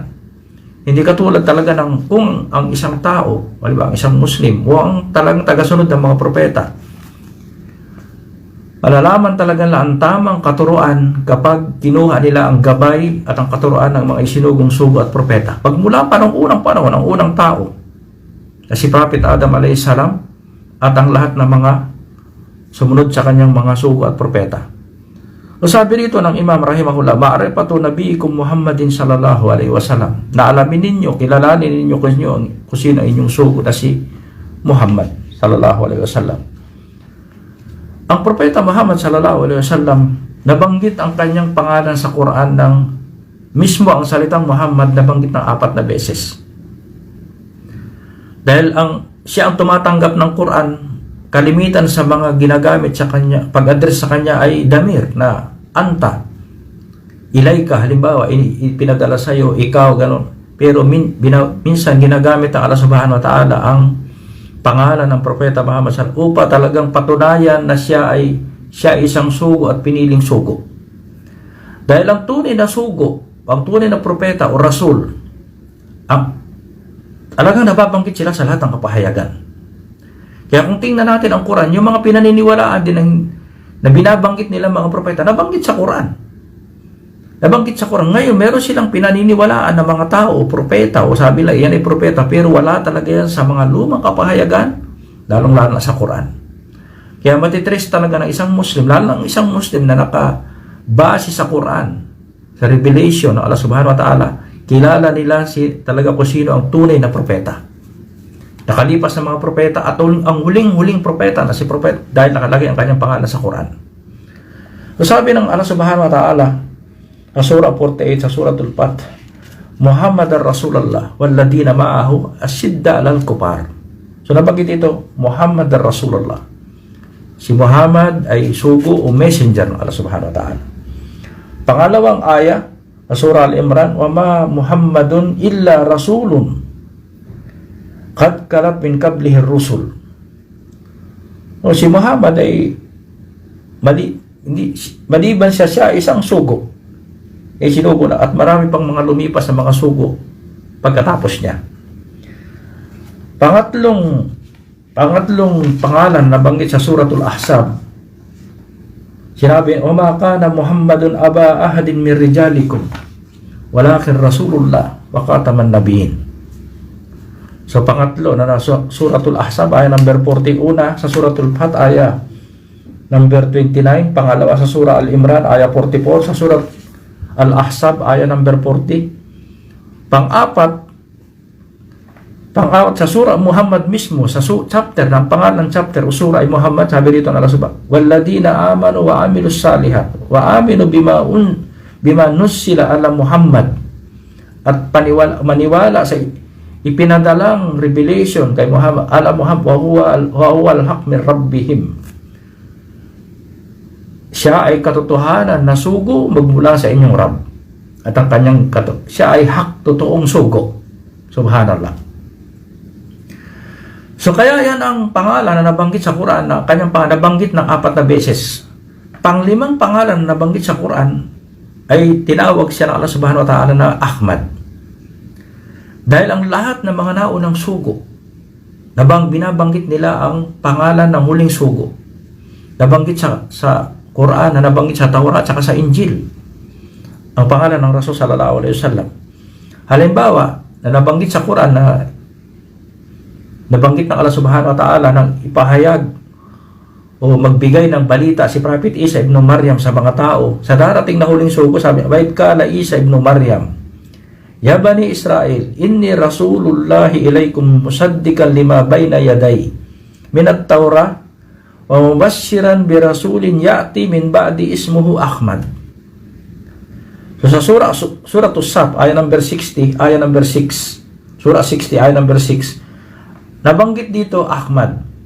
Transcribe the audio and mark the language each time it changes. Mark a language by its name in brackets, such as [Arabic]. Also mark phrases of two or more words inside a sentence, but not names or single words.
[Filipino] Hindi katulad talaga ng kung ang isang tao, ang isang Muslim, o ang talagang tagasunod ng mga propeta, malalaman talaga na ang tamang katuruan kapag kinuha nila ang gabay at ang katuruan ng mga isinugong sugo at propeta. Pagmula pa ng unang panahon, ng unang tao, na si Prophet Adam alayhis salam at ang lahat ng mga sumunod sa kanyang mga sugo at propeta. O sabi rito ng Imam [Arabic] رحمه الله معرفة نبيكم محمد صلى الله عليه وسلم, [Filipino] na alamin ninyo, kilalanin ninyo kung sino inyong sugo na si Muhammad [Arabic] صلى الله عليه وسلم. [Filipino] Ang Propeta Muhammad [Arabic] صلى الله عليه وسلم, [Filipino] nabanggit ang kanyang pangalan sa Quran ng mismo ang salitang Muhammad nabanggit ng 4 na beses. Dahil siya ang tumatanggap ng Quran, kalimitan sa mga ginagamit sa kanya, pag-address sa kanya ay damir na [Arabic] أنت، إليك, [Filipino] halimbawa, pinadala sa iyo, ikaw, gano'n. Pero minsan ginagamit ng Allah [Arabic] سبحانه وتعالى [Filipino] ang pangalan ng Propeta Muhammad sallallahu upang talagang patunayan na siya ay isang sugo at piniling sugo. Dahil ang tunay na sugo, ang tunay na propeta o rasul, talagang nababanggit sila sa lahat ng kapahayagan. Kaya kung tingnan natin ang Quran, yung mga pinaniniwalaan din na binabanggit nila mga propeta, nabanggit sa Quran. Nabanggit sa Quran. Ngayon, meron silang pinaniniwalaan na mga tao, propeta, o sabi lang, yan ay propeta, pero wala talaga yan sa mga lumang kapahayagan, lalong-lalo na sa Quran. Kaya matitrace talaga ng isang Muslim, lalo ng isang Muslim na nakabase sa Quran, sa revelation ng Allah [Arabic] سبحانه وتعالى, [Filipino] kilala nila talaga kung sino ang tunay na propeta. Nakalipas ng mga propeta at ang huling-huling propeta na si propeta dahil nakalagay ang kanyang pangalan sa Quran. So sabi ng Allah [Arabic] سبحانه وتعالى [Filipino] sa surah 48 sa suratul Fath, [Arabic] محمد رسول الله والذين معه أشداء على الكفار. [Filipino] So nabanggit ito, [Arabic] محمد رسول الله. [Filipino] Si Muhammad ay sugo o messenger ng Allah [Arabic] سبحانه وتعالى. [Filipino] Pangalawang aya sa surah Al-Imran, [Arabic] وما محمد إلا رسول قد خلت من قبله الرسل. [Filipino] O si Muhammad ay hindi, maliban siya isang sugo. Sinugo na at marami pang mga lumipas na mga sugo pagkatapos niya. Pangatlong pangalan na banggit sa Suratul Ahzab. [Arabic] Sinabi, "O ما كان محمد أبا أحد من رجالكم ولكن رسول الله وخاتم النبيين." [Filipino] So pangatlo na nasa Suratul Ahzab ayah number 41, sa Suratul Fath ayah number 29, pangalawa sa Surah Al-Imran ayah 44, sa Surat Al-Ahzab ayah number 40. Pang-apat sa Surah Muhammad mismo, sa chapter, ng pangalan chapter o surah ay Muhammad, sabi dito ng Allah subhanahu, [Arabic] "والذين آمنوا وعملوا الصالحات وآمنوا بما نزل على محمد." [Filipino] At maniwala sa ipinadalang revelation kay Muhammad, [Arabic] على محمد وهو الحق من ربهم. [Filipino] Siya ay katotohanan na sugo magmula sa inyong Rabb. At ang kanyang siya ay hak, totoong sugo. Subhanallah. So kaya yan ang pangalan na nabanggit sa Quran, na kanyang nabanggit ng 4 na beses. Panglimang pangalan na nabanggit sa Quran ay tinawag siya ng Allah [Arabic] سبحانه وتعالى [Filipino] na Ahmad. Dahil ang lahat ng mga naunang sugo, binabanggit nila ang pangalan ng huling sugo. Nabanggit sa Quran, na nabanggit sa Taurat at sa Injil ang pangalan ng Rasul [Arabic] صلى الله عليه وسلم. [Filipino] Halimbawa, na nabanggit sa Quran na nabanggit ng Allah [Arabic] سبحانه وتعالى [Filipino] nang ipahayag o magbigay ng balita si Prophet Isa ibn Maryam sa mga tao sa darating na huling sugo. Sabi, [Arabic] "وإذ قال عيسى ابن مريم يا بني إسرائيل إني رسول الله إليكم مصدقا لما بين يدي من التوراة ومبشرا برسول يأتي من بعدي اسمه أحمد." [Filipino] So sa surah As-Saff ayat number 60, ayat number 6, surah 60 ayat number 6, nabanggit dito Ahmad.